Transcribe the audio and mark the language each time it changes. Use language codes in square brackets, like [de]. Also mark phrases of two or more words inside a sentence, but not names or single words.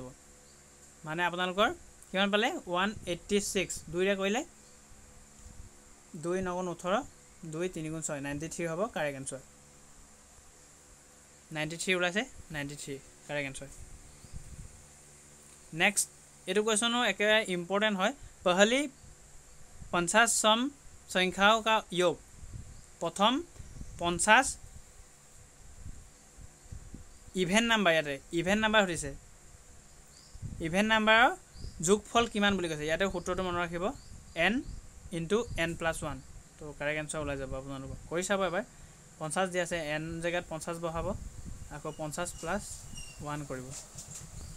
[as] মানে আপোনালোকৰ কিমান পালে? 186। 2ৰে কৰিলে 2 9 গুণ 18, 2 3 গুণ 6, 93 হ'ব [en] correct answer. [as] 93 ওলাইছে, 93 [en] correct answer. [as] নেক্সট এইটো কুৱেশ্যনো একেবাৰে ইম্পৰ্টেণ্ট হয়। [hi] पहली 50 सम संख्याओं का योग। [as] প্ৰথম 50 [en] even number, [as] ইয়াতে [en] even number [as] সুধিছে। [en] even numberৰ [as] যোগফল কিমান বুলি কৈছে। ইয়াতে সূত্ৰটো মনত ৰাখিব, [en] n into n+1. [as] তো [en] correct answer [as] ওলাই যাব। আপোনালোকৰ কৰি চাব এবাৰ। 50 দিয়া আছে, n জেগাত 50 বহাব, আকৌ 50 + 1 কৰিব।